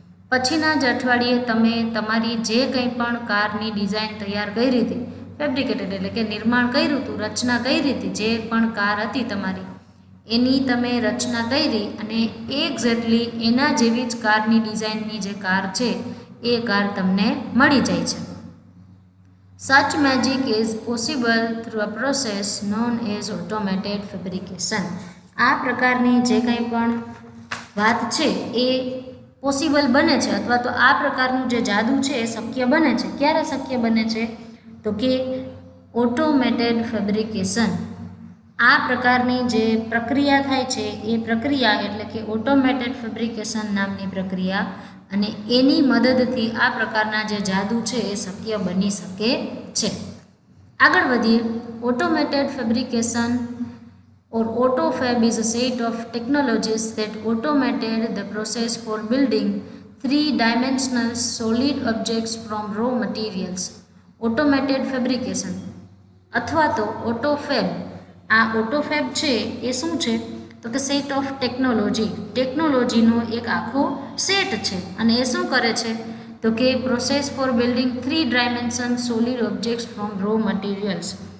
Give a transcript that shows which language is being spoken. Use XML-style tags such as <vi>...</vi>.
<gu>પછીના જ અઠવાડિયે તમે તમારી જે કંઈ પણ કારની ડિઝાઇન તૈયાર કરી હતી, ફેબ્રિકેટેડ એટલે કે નિર્માણ કર્યું હતું, રચના કરી હતી, જે પણ કાર હતી તમારી એની તમે રચના કરી અને એક્ઝેક્ટલી એના જેવી જ કારની ડિઝાઇનની જે કાર છે એ કાર તમને મળી જાય છે.</gu> <en>Such magic is possible through a process known as automated fabrication.</en> <gu>આ પ્રકારની જે કંઈ પણ વાત છે એ પોસિબલ બને છે અથવા તો આ પ્રકારનું જે જાદુ છે એ શક્ય બને છે. ક્યારે શક્ય બને છે? તો કે ઓટોમેટેડ ફેબ્રિકેશન. આ પ્રકારની જે પ્રક્રિયા થાય છે એ પ્રક્રિયા એટલે કે ઓટોમેટેડ ફેબ્રિકેશન નામની પ્રક્રિયા, અને એની મદદથી આ પ્રકારના જે જાદુ છે એ શક્ય બની શકે છે. આગળ વધીએ.</gu> <en>Automated fabrication or AutoFab is a set of technologies that automated the process for building three-dimensional solid objects from raw materials.</en> <gu>Automated fabrication અથવા તો AutoFab. આ AutoFab છે એ શું છે? તો કે સેટ ઓફ ટેકનોલોજીનો એક આખો સેટ છે. અને એ શું કરે છે? તો કે</gu> <en>Process for building three dimension solid objects from raw materials.</en>